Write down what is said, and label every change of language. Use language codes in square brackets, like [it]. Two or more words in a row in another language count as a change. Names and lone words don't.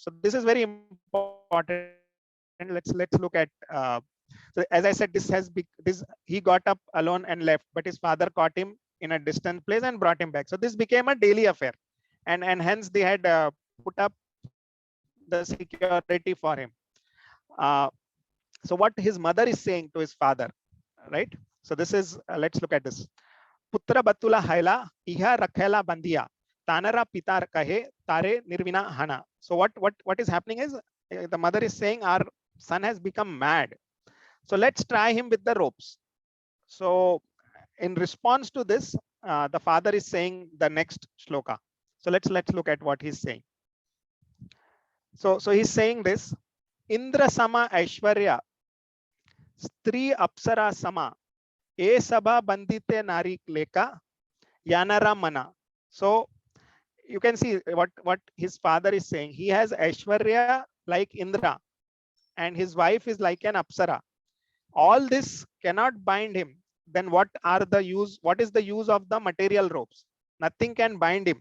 [en] So this is very important. Let's look at so as I said, he got up alone and left, but his father caught him in a distant place and brought him back. So this became a daily affair, and hence they had put up the security for him. uh, so what his mother is saying to his father, right? So this is let's look at this. [or] ପୁତ୍ର ବାତୁଳ ହଇଲା ଇହା ରଖେଲା ବାନ୍ଧିୟା ତାହାର ପିତର କହେ ତାରେ ନିର୍ବିନା ହନା. [en] So what is happening is, the mother is saying, our son has become mad, so let's try him with the ropes. So in response to this, the father is saying the next shloka. So let's look at what he's saying. So he's saying this: [or] ଇନ୍ଦ୍ର ସମ ଐଶ୍ୱର୍ଯ୍ୟ, ସ୍ତ୍ରୀ ଅପ୍ସରା ସମ, ଏ ସଭା ବାନ୍ଧିତେ ନାରି ଲେକ, ଯାହାର ମନ. [en] So you can see what his father is saying. He has Aishwarya like Indra, and his wife is like an Apsara. All this cannot bind him. Then what is the use of the material ropes? Nothing can bind him.